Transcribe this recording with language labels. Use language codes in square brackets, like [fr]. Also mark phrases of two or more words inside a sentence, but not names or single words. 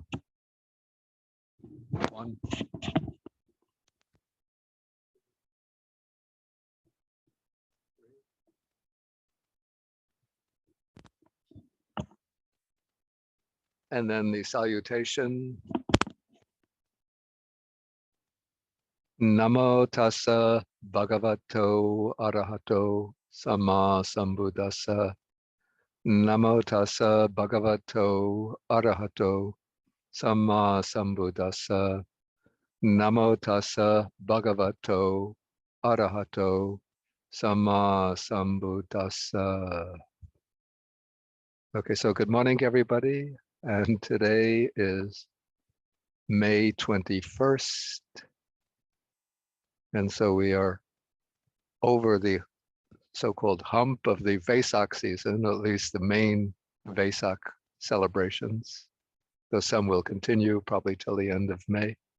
[en] 1. And then the salutation. [pi] Namo tassa bhagavato arahato samma sambuddhassa. Namo tassa bhagavato arahato samma sambuddhassa. Namo tassa bhagavato arahato samma sambuddhassa. [en] Okay, so good morning, everybody. And today is May 21st. And so we are over the so-called hump of the Vesak season, at least the main Vesak celebrations, though some will continue probably till the end of May.